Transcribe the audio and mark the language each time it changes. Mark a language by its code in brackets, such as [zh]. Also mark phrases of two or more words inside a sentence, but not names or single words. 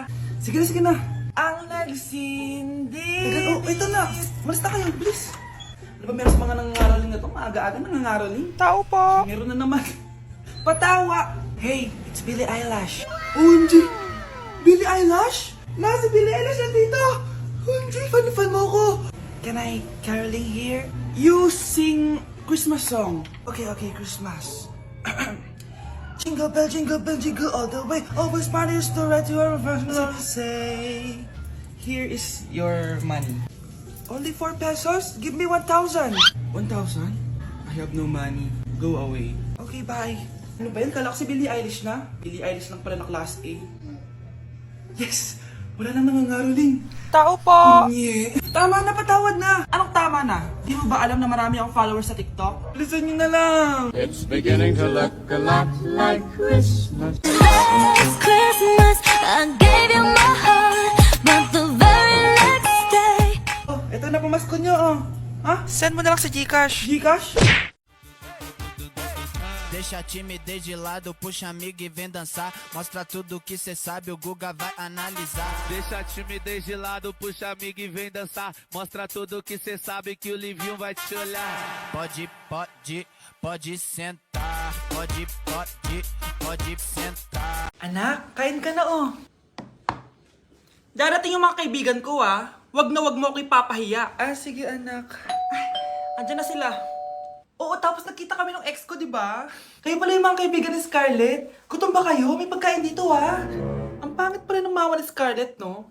[tl] Sige na. Ang nagsindi. Ito na. Malis na kayo, please. Ano ba meron sa mga nangangaroling na to? Maaga-aga nangangaroling. Tao po. Meron na naman. Patawa. [en] Hey, it's Billie Eilish. OMG! Billie Eilish? [tl] Si Billie Eilish nandito. OMG, fan mo ko. [en] Can I caroling here? You sing Christmas song. Okay, Christmas. Jingle bell, jingle all the way. Always parties to right to your first say, here is your money. Only 4 pesos? Give me 1,000. 1,000? I have no money. Go away. Okay, bye. [tl] Ano ba yun? Kala ko si Billie Eilish na. Billie Eilish lang pala na [en] class A. [tl] Yes! Wala nang nangangaroling. Tao po! Tama na, patawad na! Anong tama na? Di mo ba alam na marami akong followers sa TikTok? Listen nyo na lang! [en] It's beginning to look a lot like Christmas. Last Christmas, I gave you my heart, but the very next day. [tl] Eto na pamasko nyo, Ha? Send mo na lang sa Gcash. Gcash? [pt] Deixa a timidez de lado, puxa amigo e vem dançar. Mostra tudo que cê sabe, o Guga vai analisar. Deixa a timidez de lado, puxa amigo e vem dançar. Mostra tudo que cê sabe que o Livinho vai te olhar. Pode sentar. Pode sentar. [tl] Anak, kain ka na Darating yung mga kaibigan ko Wag na wag mo ako ipapahiya. Sige anak. Andyan na sila. Oo, tapos nagkita kami ng ex ko, di ba? Kayo pala yung mga kaibigan ni Scarlett. Gutom ba kayo? May pagkain dito, Ang pangit pala ng mama ni Scarlett, no?